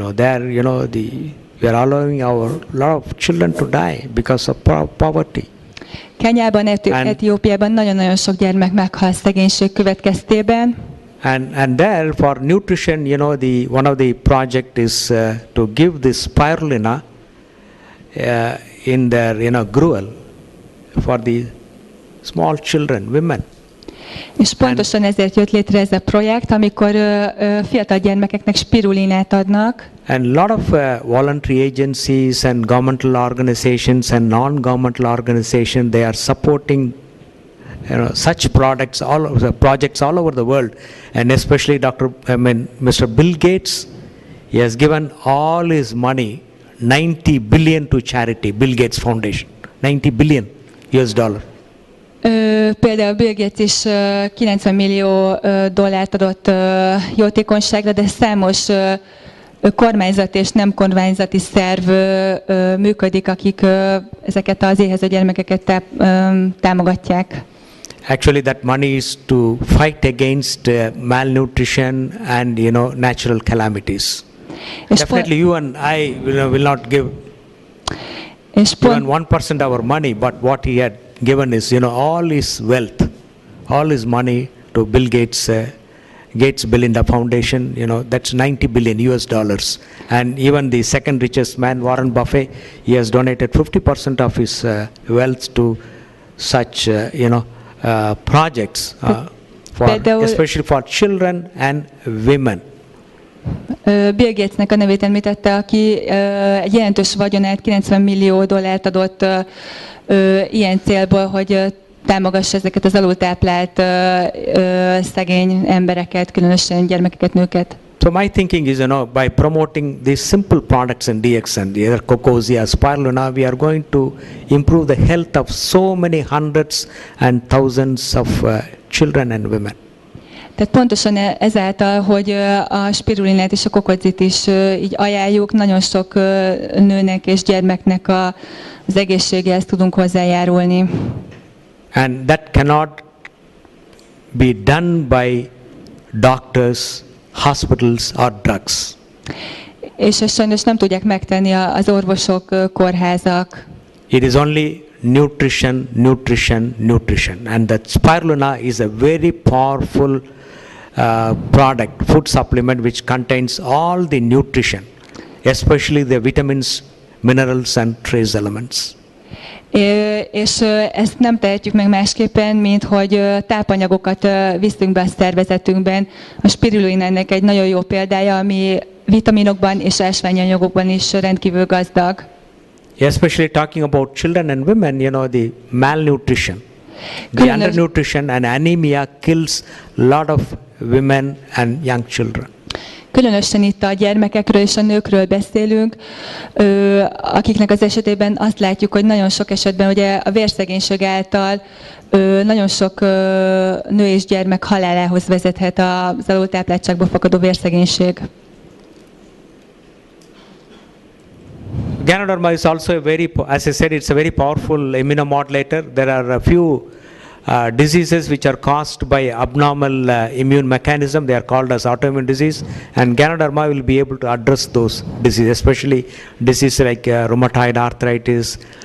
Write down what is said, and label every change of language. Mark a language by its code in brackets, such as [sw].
[en] There, we are allowing a lot of children to die because of poverty. [hu] Kenyában, Etiópiában nagyon-nagyon sok gyermek meghal szegénység következtében. [en] And there for nutrition, one of the project is to give this spirulina in their gruel for the small children, women. [hu] És pontosan ezért jött létre ez a projekt, amikor fiatal gyermekeknek spirulinát adnak. [en] And a lot of voluntary agencies and governmental organizations and non-governmental organizations, they are supporting such projects all over the world, and especially Mr. Bill Gates, he has given all his money, 90 billion to charity, Bill Gates Foundation, 90 billion US dollar. [hu] Például Bill Gates is 90 millió dollárt adott jótékonyságra, de számos kormányzati és nem kormányzati szerv működik, akik ezeket az éhező gyermekeket támogatják. [en] Actually, that money is to fight against malnutrition and natural calamities. Definitely, you and I will not give even 1% of our money, but what he had given is all his wealth, all his money to Bill Gates. Gates Belinda Foundation, that's 90 billion US dollars. And even the second richest man, Warren Buffett, he has donated 50% of his wealth to such, projects, especially for children and women. [hu] Bill Gatesnek a nevét említette, aki egy jelentős vagyonát, 90 millió dollárt adott ilyen célból, hogy támogassa ezeket az alultáplált szegény embereket, különösen gyermekeket, nőket. [en] So my thinking is, by promoting these simple products in DXN, either Cocozi or Spirulina, we are going to improve the health of so many hundreds and thousands of children and women. [hu] Tehát pontosan ezáltal, hogy a spirulinát és a kokozit is így ajánljuk, nagyon sok nőnek és gyermeknek az egészségéhez tudunk hozzájárulni. [en] And that cannot be done by doctors, hospitals or drugs. [hu] És ezt sajnos nem tudják megtenni az orvosok, kórházak. [en] It is only nutrition, nutrition, nutrition. And that spirulina is a very powerful product, food supplement which contains all the nutrition, especially the vitamins, minerals and trace elements. [hu] És ezt nem tehetjük meg másképpen, mint hogy tápanyagokat viszünk be a szervezetünkben. A spirulina ennek egy nagyon jó példája, ami vitaminokban és ásványanyagokban is rendkívül gazdag. [en] Especially talking about children and women, the malnutrition. The undernutrition and anemia kills a lot of women and young children. [hu] Különösen itt a gyermekekről és a nőkről beszélünk, akiknek az esetében azt látjuk, hogy nagyon sok esetben ugye a vérszegénység által nagyon sok nő és gyermek halálához vezethet az alultápláltságból fakadó vérszegénység. [en] Ganoderma is also a very, as I said, it's a very powerful immunomodulator. There are a few diseases which are caused by abnormal immune mechanism. They are called as autoimmune disease, and Ganoderma will be able to address those diseases, especially diseases like rheumatoid arthritis.